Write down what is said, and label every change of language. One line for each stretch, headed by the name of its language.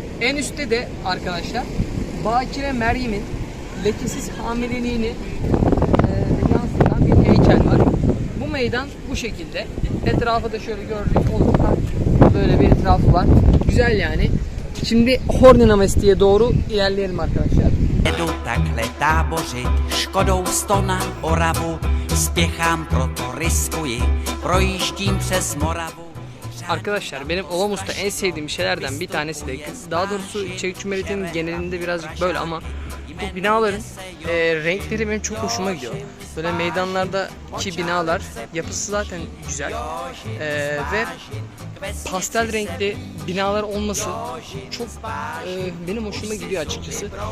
Turkish: En üstte de arkadaşlar Bakire Meryem'in lekesiz hamileliğini yansıtan bir heykel var. Bu meydan bu şekilde. Etrafı da şöyle görecek olursak böyle bir etrafı var. Güzel yani. Şimdi Horni Namesti'ye doğru ilerleyelim arkadaşlar.
Czech: Takhle tábořit, Škodou 100 na Oravu, spěchám, proto riskuji, projíždím přes Moravu.
Turkish: Arkadaşlar benim Olomouc'ta en sevdiğim şeylerden bir tanesi de, daha doğrusu Çevik Cumhuriyeti'nin genelinde birazcık böyle ama bu binaların renkleri benim çok hoşuma gidiyor. Böyle meydanlardaki binalar yapısı zaten güzel ve pastel renkli binalar olması çok benim hoşuma gidiyor açıkçası.